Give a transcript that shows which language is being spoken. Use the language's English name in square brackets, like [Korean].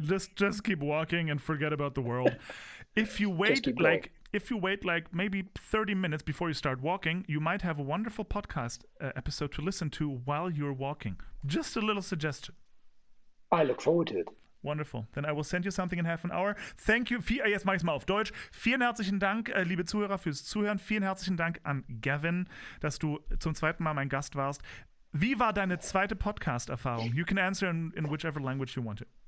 [English] Just keep walking and forget about the world. If you wait like maybe 30 minutes before you start walking, you might have a wonderful podcast episode to listen to while you're walking. Just a little suggestion. I look forward to it. Wonderful. Then I will send you something in half an hour. Thank you. [German] Jetzt mache ich es mal auf Deutsch. Vielen herzlichen Dank, liebe Zuhörer, fürs Zuhören. Vielen herzlichen Dank an Gavin, dass du zum zweiten Mal mein Gast warst. Wie war deine zweite Podcast-Erfahrung? [English] You can answer in whichever language you want to.